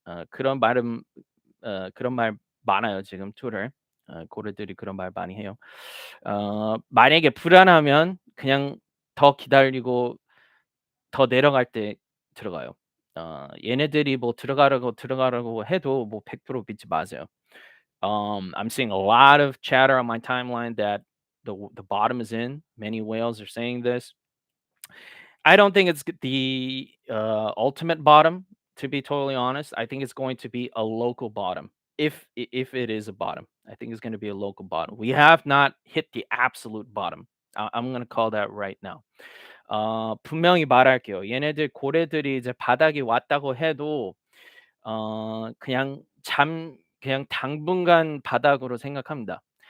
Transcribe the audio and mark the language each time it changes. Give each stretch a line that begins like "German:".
Korean: 그런 말 많아요 지금 툴을. 고래들이 그런 말 많이 해요. 만약에 불안하면 그냥 더 기다리고 더 내려갈 때 들어가요. 얘네들이 뭐 들어가라고 해도 뭐 100% 믿지 마세요.
English: I'm seeing a lot of chatter on my timeline that the bottom is in. Many whales are saying this. I don't think it's the ultimate bottom. To be totally honest, I think it's going to be a local bottom. If it is a bottom, I think it's going to be a local bottom. We have not hit the absolute bottom. I'm going to call that right now.
Korean: 분명히 말할게요. 얘네들 고래들이 이제 바닥이 왔다고 해도 그냥 당분간 바닥으로 생각합니다.